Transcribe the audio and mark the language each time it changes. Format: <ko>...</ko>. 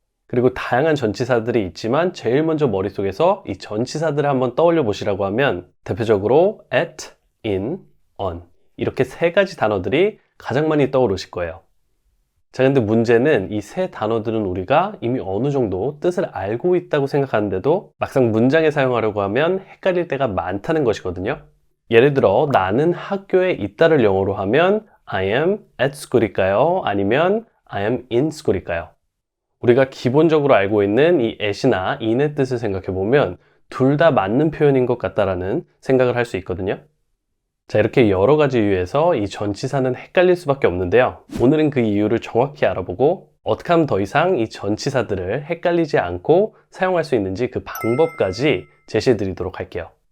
<ko>그리고 다양한 전치사들이 있지만 제일 먼저 머릿속에서 이 전치사들을 한번 떠올려 보시라고 하면 대표적으로 at, in, on 이렇게 세 가지 단어들이 가장 많이 떠오르실 거예요. 자, 근데 문제는 이 세 단어들은 우리가 이미 어느 정도 뜻을 알고 있다고 생각하는데도 막상 문장에 사용하려고 하면 헷갈릴 때가 많다는 것이거든요. 예를 들어 나는 학교에 있다를 영어로 하면</ko> <en>I am at school</en> <ko>일까요? 아니면</ko> <en>I am in school</en> <ko>일까요? 우리가 기본적으로 알고 있는 이 at이나 in의 뜻을 생각해보면 둘 다 맞는 표현인 것 같다라는 생각을 할 수 있거든요. 자, 이렇게 여러 가지 이유에서 이 전치사는 헷갈릴 수밖에 없는데요. 오늘은 그 이유를 정확히 알아보고 어떻게 하면 더 이상 이 전치사들을 헷갈리지 않고 사용할 수 있는지 그 방법까지 제시해 드리도록 할게요.</ko>